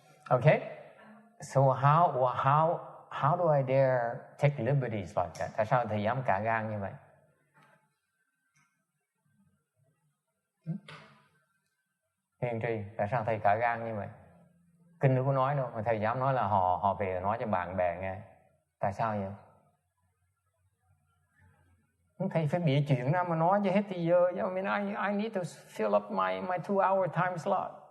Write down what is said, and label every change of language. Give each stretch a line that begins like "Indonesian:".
English: Okay, so how do I dare take liberties like that?
Vietnamese: Tại sao thầy dám cả gan như vậy? Hiền Trì, tại sao thầy cả gan như vậy? Kinh đâu có nói đâu, mà thầy dám nói là họ về nói cho bạn bè nghe. Tại sao vậy? Thầy phải bịa chuyện ra mà nói cho hết thì giờ.
English: I mean, I need to fill up my 2-hour time slot.